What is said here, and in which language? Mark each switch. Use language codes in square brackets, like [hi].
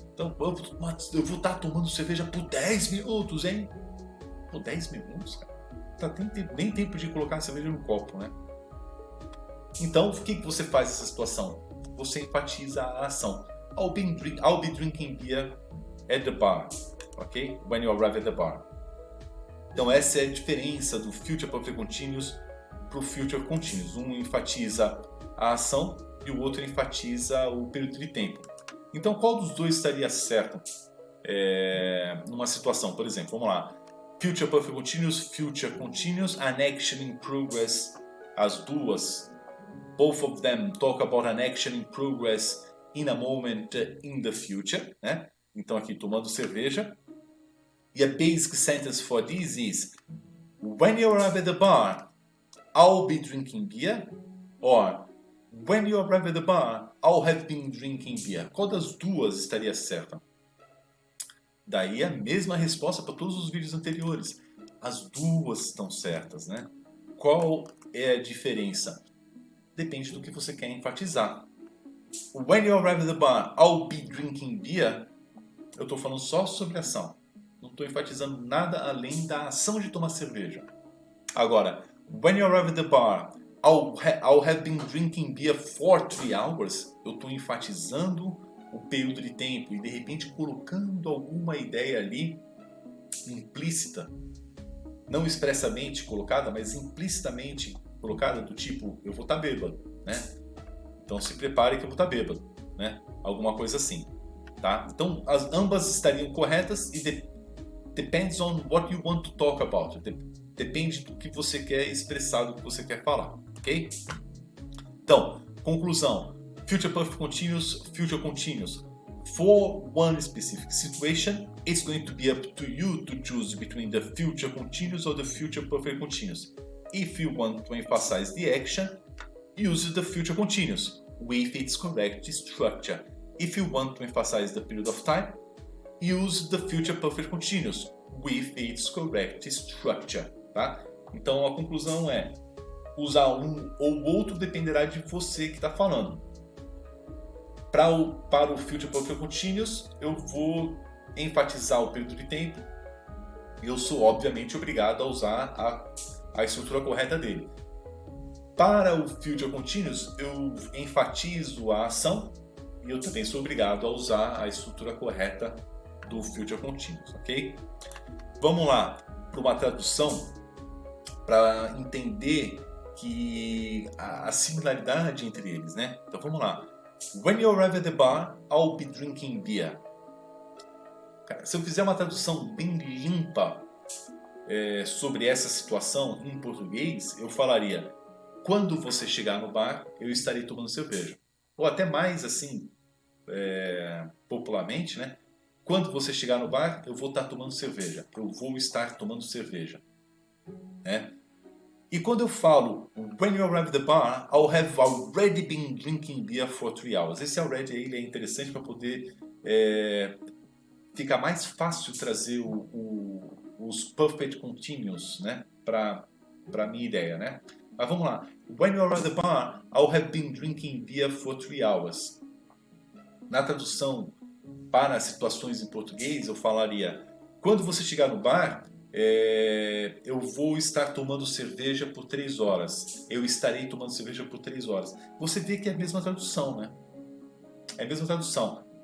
[pt] Então eu vou estar tomando cerveja por 10 minutos, hein? Por 10 minutos, cara? Nem tempo de colocar a cerveja no copo, né? Então, o que você faz nessa situação? Você enfatiza a ação. [en] I'll be drinking beer at the bar, ok? When you arrive at the bar. [pt] Então essa é a diferença do Future Perfect Continuous para o Future Continuous. Um enfatiza a ação e o outro enfatiza o período de tempo. Então qual dos dois estaria certo numa situação? Por exemplo, vamos lá. [en] Future Perfect Continuous, an action in progress. [pt] As duas, [en] both of them talk about an action in progress in a moment in the future, né? [pt] Então aqui tomando cerveja. [en] E a basic sentence for this is: when you arrive at the bar, I'll be drinking beer. Or when you arrive at the bar, I'll have been drinking beer. [pt] Qual das duas estaria certa? Daí a mesma resposta para todos os vídeos anteriores. As duas estão certas, né? Qual é a diferença? Depende do que você quer enfatizar. [en] When you arrive at the bar, I'll be drinking beer. [pt] Eu estou falando só sobre a ação. Não estou enfatizando nada além da ação de tomar cerveja. Agora, [en] when you arrive at the bar, I'll have been drinking beer for 3 hours. [pt] Eu estou enfatizando o período de tempo e de repente colocando alguma ideia ali implícita, não expressamente colocada, mas implicitamente colocada, do tipo, eu vou estar bêbado, né? Então se prepare que eu vou estar bêbado, né? Alguma coisa assim, tá? Então ambas estariam corretas e [en] depends on what you want to talk about. [pt] Depende do que você quer expressar, do que você quer falar, ok? Então, conclusão. [en] Future Perfect Continuous, Future Continuous. For one specific situation, it's going to be up to you to choose between the Future Continuous or the Future Perfect Continuous. If you want to emphasize the action, use the Future Continuous with its correct structure. If you want to emphasize the period of time, use the Future Perfect Continuous with its correct structure, tá? [pt] Então a conclusão é: usar um ou outro dependerá de você que está falando. Para o Future Perfect Continuous, eu vou enfatizar o período de tempo e eu sou obviamente obrigado a usar a estrutura correta dele. Para o Future Continuous, eu enfatizo a ação e eu também sou obrigado a usar a estrutura correta do Future Continuous, ok? Vamos lá para uma tradução para entender que a similaridade entre eles, né? Então vamos lá. [en] When you arrive at the bar, I'll be drinking beer. [pt] Cara, se eu fizer uma tradução bem limpa sobre essa situação em português, eu falaria: quando você chegar no bar, eu estarei tomando cerveja. Ou até mais assim, popularmente, né? Quando você chegar no bar, eu vou estar tomando cerveja. Eu vou estar tomando cerveja, né? E quando eu falo [en] when you arrive at the bar, I'll have already been drinking beer for 3 hours. [pt] Esse already aí é interessante para poder fica mais fácil trazer os perfect continuous, né, para a minha ideia, né? Mas vamos lá. [en] When you're at the bar, I'll have been drinking beer for 3 hours. [pt] Na tradução para situações em português, eu falaria: quando você chegar no bar, eu vou estar tomando cerveja por 3 horas. Eu estarei tomando cerveja por 3 horas. Você vê que é a mesma tradução, né? É a mesma tradução.